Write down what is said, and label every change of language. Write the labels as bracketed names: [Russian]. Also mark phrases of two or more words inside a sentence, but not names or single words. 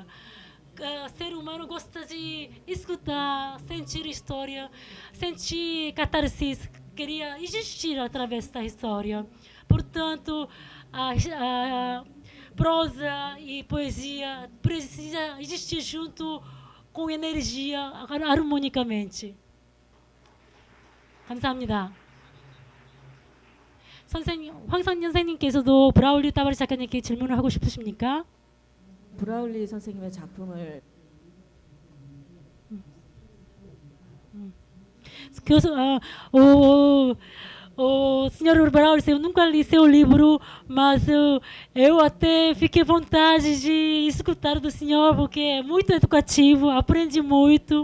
[Portuguese] O ser humano gosta de escutar, sentir história, sentir catarsis, queria existir através da história. Portanto, a prosa e poesia precisa existir junto com energia, harmonicamente. [Korean] 감사합니다. 선생님, 황선 선생님께서도 브라울리 따바리 작가님께 질문을 하고 싶으십니까? 브라울리 선생님의 작품을 [Portuguese] Senhor Braulio, eu nunca li seu livro, mas eu até fiquei à vontade de escutar do senhor, porque é muito educativo, aprendi muito.